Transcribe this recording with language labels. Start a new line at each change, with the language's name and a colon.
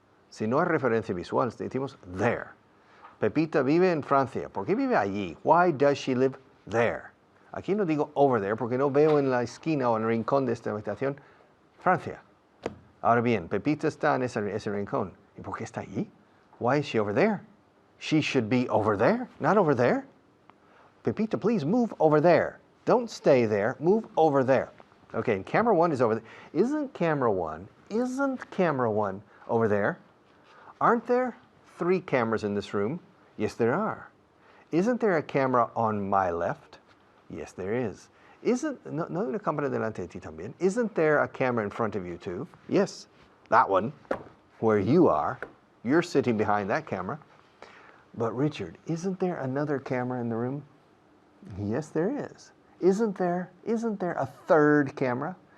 Spanish: Si no hay referencia visual, decimos there. Pepita vive en Francia. ¿Por qué vive allí?
English: Why does she live there?
Spanish: Aquí no digo over there porque no veo en la esquina o en el rincón de esta habitación Francia. Ahora bien, Pepita está en ese rincón. ¿Y por qué está allí?
English: Why is she over there? She should be over there, not over there. Pepita, please move over there. Don't stay there. Move over there. Okay, camera 1 is over there. Isn't camera 1 over there? Aren't there 3 cameras in this room? Yes, there are. Isn't there a camera on my left? Yes, there is.
Spanish: No una cámara delante de ti también.
English: Isn't there a camera in front of you too? Yes, that one, where you are. You're sitting behind that camera. But Richard, isn't there another camera in the room? Yes, there is. Isn't there a third camera?